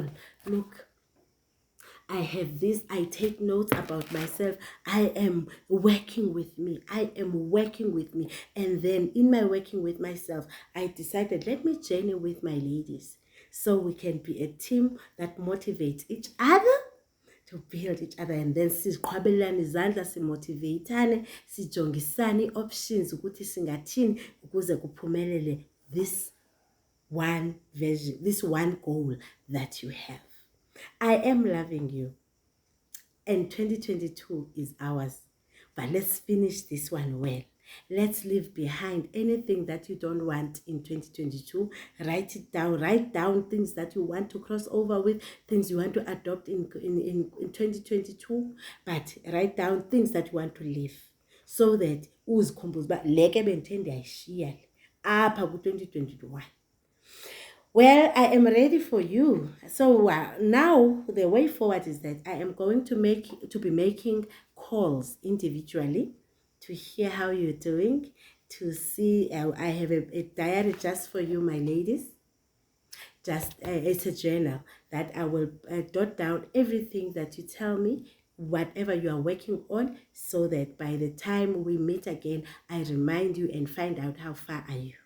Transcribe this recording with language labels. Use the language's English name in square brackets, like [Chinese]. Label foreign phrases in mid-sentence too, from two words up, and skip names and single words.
[English] Look, I have this, I take notes about myself. I am working with me. And then in my working with myself, I decided, let me journey with my ladies so we can be a team that motivates each other to build each other. And then [Xhosa] siqhwabelane izandla, simotivatane, sijongisane options ukuthi singathini ukuze kuphumelele [English] this one vision, this one goal that you have. I am loving you, and 2022 is ours. But let's finish this one well. Let's leave behind anything that you don't want in 2022. Write it down. Write down things that you want to cross over with, things you want to adopt in 2022. But write down things that you want to leave, so that [Xhosa] uzikhumbule uba leke bendithe ndiyayishiya apha ku-2021. [English] Well, I am ready for you. So now the way forward is that I am going to be making calls individually to hear how you're doing, to see. I have a diary just for you, my ladies. Just it's a journal that I will jot down everything that you tell me, whatever you are working on, so that by the time we meet again, I remind you and find out how far are you.